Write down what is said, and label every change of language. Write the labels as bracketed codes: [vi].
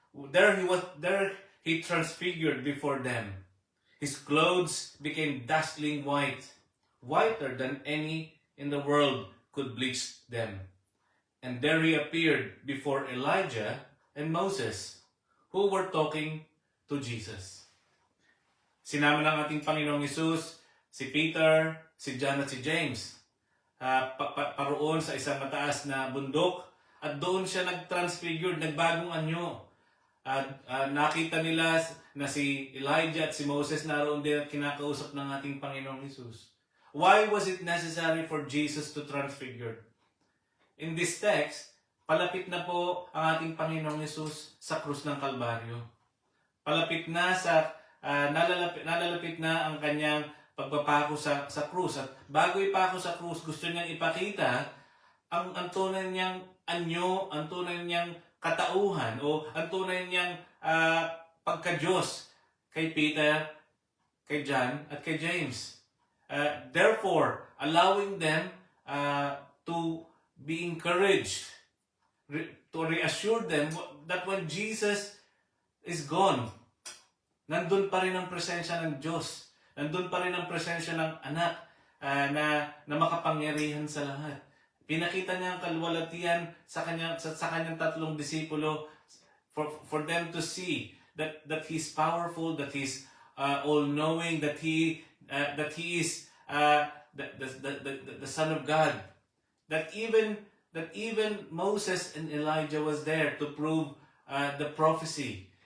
[en] There he transfigured before them. His clothes became dazzling white, whiter than any in the world could bleach them. And there he appeared before Elijah and Moses, who were talking to Jesus. [tl] Sinama ng ating Panginoong Hesus si Peter, si John at si James paroon sa isang mataas na bundok, at doon siya nag-transfigured, nagbagong anyo. Nakita nila na si Elijah at si Moses naroon din at kinakausap ng ating Panginoong Hesus. [en] Why was it necessary for Jesus to transfigure? In this text, [tl] palapit na po ang ating Panginoong Hesus sa krus ng Kalbaryo. Palapit na nalalapit na ang kanyang pagpapako sa krus. At bago ipako sa krus, gusto niyang ipakita ang tunay niyang anyo, ang tunay niyang katauhan, o ang tunay niyang pagka-Diyos kay Peter, kay John, at kay James. [en] Therefore, allowing them to be encouraged, to reassure them that when Jesus is gone, [tl] nandun pa rin ang presensya ng Diyos. Nandun pa rin ang presensya ng anak na makapangyarihan sa lahat. Pinakita niya ang kalwalatian sa kanyang tatlong disipulo [en] for them to see that He's powerful, that He's all-knowing, that He is the Son of God. That even Moses and Elijah was there to prove the prophecy.